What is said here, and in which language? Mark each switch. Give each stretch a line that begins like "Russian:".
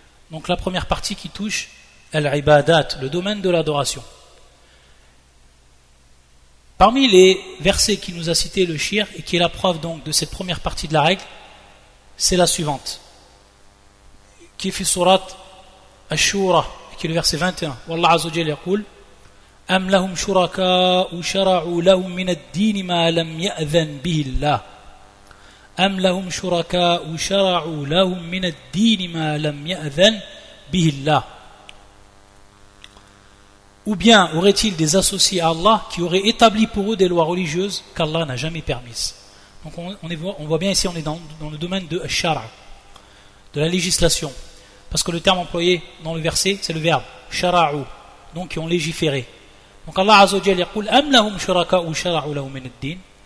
French: Donc la première partie qui touche al-ibadat, le domaine de l'adoration. Parmi les versets qui nous a cité le shir et qui est la preuve donc de cette première partie de la règle, c'est la suivante, qui est fi surat Ash-Shura, qui est le verset 21.
Arabic: Wallah azza wa jalla yaqul أم لهم شركاء شرعوا لهم من الدين ما لم يأذن به الله أم لهم شركاء شرعوا لهم من الدين ما لم يأذن به الله.
French: Ou bien aurait-il des associés à Allah qui auraient établi pour eux des lois religieuses qu'Allah n'a jamais permises. Donc on voit bien ici, on est dans le domaine de shara, de la législation, parce que le terme employé dans le verset c'est le verbe shara'u, donc qui ont légiféré. Donc Allah Azza wa Jalla
Arabic: yaqul am lahum shuraka'u shara'u lahum min ad-din.